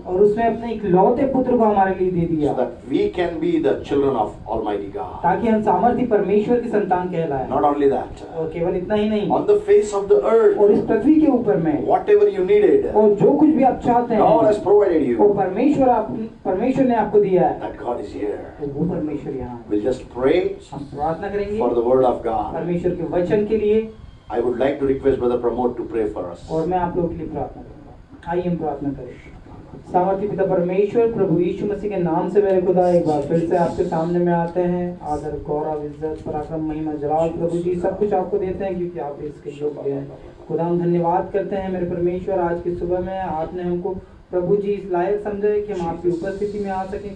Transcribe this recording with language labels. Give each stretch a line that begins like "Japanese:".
Hindi: और उसने अपने इकलौते पुत्र को हमारे लिए दे दिया
English: so that we can be the children of Almighty God.
Hindi: ताकि हम सामर्थ्य परमेश्वर की संतान कहलाएं
English: Not only that,
Hindi: और केवल इतना ही नहीं
English: on the face of the earth,
Hindi: और इस पृथ्वी के ऊपर में
English: whatever you needed,
Hindi: और जो कुछ भी आप चाहते
English: God has
Hindi: हैं
English: provided
Hindi: वो
English: you.
Hindi: परमेश्वर ने आपको दिया है
English: That God is here.
Hindi: तो वो परमेश्वर यहाँ है।
English: We'll just pray
Hindi: हम प्रार्थना करेंगे
English: for the word of God.
Hindi: परमेश्वर के वचन के लिए
English: I would like to request Brother Pramod to pray for us.
Hindi: और मैं आप लोगों के लिए प्रार्थना करूंगा। आइए हम प्रार्थना करें। सामर्थ्य पिता परमेश्वर प्रभु यीशु मसीह के नाम से मेरे खुदा एक बार फिर से आपके सामने में आते हैं। आदर गौरव इज्जत पराक्रम महिमा जलाल प्रभु जी सब कुछ आपको देते हैं क्योंकि आप इसके योग्य हैं। खुदा हम धन्यवाद करते हैं मेरे परमेश्वर आज की सुबह में आपने हमको प्रभु जी इस लायक समझा है कि हम आपकी उपस्थिति में आ सकें।